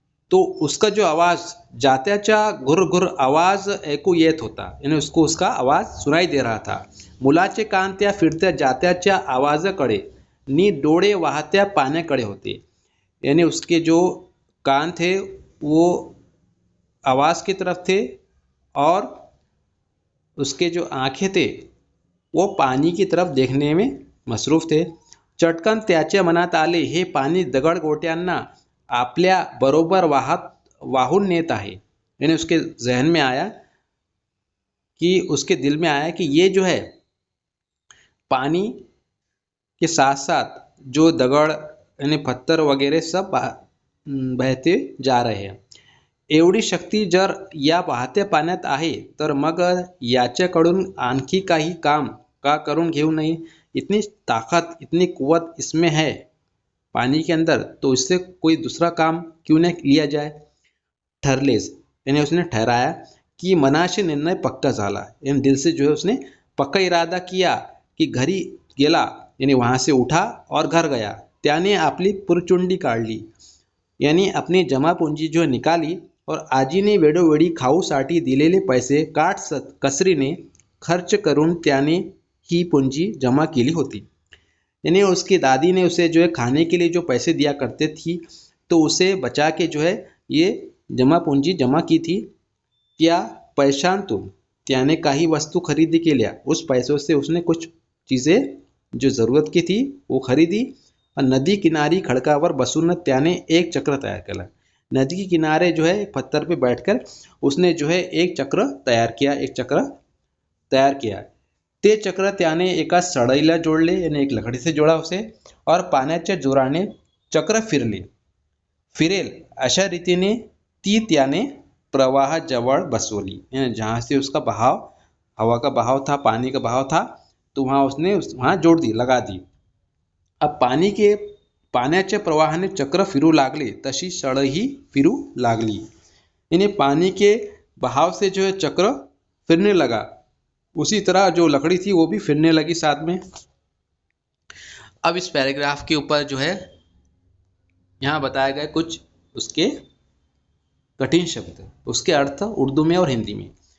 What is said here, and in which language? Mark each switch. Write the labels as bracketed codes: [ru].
[hi] तो उसका जो आवाज [mr] जात्याचा घुर आवाज ऐकू येत होता, [hi] यानी उसको उसका आवाज सुनाई दे रहा था। [mr] मुलाचे कान त्या फिरत्या जात्याच्या आवाजाकडे नी डोळे वाहत्या पाण्याकडे होते। [hi] यानी उसके जो कान थे वो आवाज की तरफ थे, और उसके जो आंखें थे वो पानी की तरफ देखने में मसरूफ थे। [mr] चटकन त्याच्या मनात आले, हे पानी दगडगोट्यांना आपल्या बरोबर वाहून नेत आहे। [hi] यानी उसके जहन में आया कि उसके दिल में आया कि ये जो है पानी के साथ साथ जो दगड़ यानी पत्थर वगैरह सब बहते जा रहे हैं। [mr] एवढी शक्ती जर या वाहत्या पाण्यात आहे तर मग याच्याकडून आणखी काही काम का करून घेऊ नये। [hi] इतनी ताकत इतनी कुव्वत इसमें है पानी के अंदर, तो इससे कोई दूसरा काम क्यों न लिया जाए। [mr] ठरलेस [hi] यानी उसने ठहराया कि [mr] मनाशी निर्णय पक्का झाला, [hi] यानी दिल से जो है उसने पक्का इरादा किया कि [mr] घरी गेला, [hi] यानी वहां से उठा और घर गया। [mr] त्याने आपली पुरचुंडी काढली। [hi] यांनी अपनी जमा पूंजी जो निकाली [mr] और आजीने वेळोवेळी खाऊसाठी दिलेले पैसे कसरीने खर्च करून त्याने ही पूंजी जमा केली होती। [hi] यानी उसकी दादी ने उसे जो है खाने के लिए जो पैसे दिया करते थी, तो उसे बचा के जो है ये जमा पूंजी जमा की थी। [mr] त्या पैशांतून त्याने काही वस्तू खरेदी केल्या। [hi] उस पैसों से उसने कुछ चीज़ें जो ज़रूरत की थी वो खरीदी। [mr] और नदी किनारी खडकावर बसून त्याने एक चक्र तयार केला। [hi] नदी के किनारे जो है एक पत्थर पे बैठकर उसने जो है एक चक्र तयार किया। [mr] ते चक्र त्याने एका सळईला जोडले, [hi] यानी एक लकड़ी से जोड़ा उसे, [mr] और पाण्याच्या जोराने चक्र फिरेल अशा रीतीने ती त्याने प्रवाहाजवळ बसवली। [hi] जहाँ से उसका बहाव, हवा का बहाव था, पानी का बहाव था, तो वहाँ उसने वहाँ जोड़ दी, लगा दी। [mr] अब पाण्याच्या प्रवाहाने चक्र फिरू लागले तशी सळही फिरू लागली। [hi] यानी पानी के बहाव से जो है चक्र फिरने लगा, उसी तरह जो लकड़ी थी वो भी फिरने लगी साथ में। अब इस पैराग्राफ के ऊपर जो है यहाँ बताया गया कुछ उसके कठिन शब्द, उसके अर्थ उर्दू में और हिंदी में।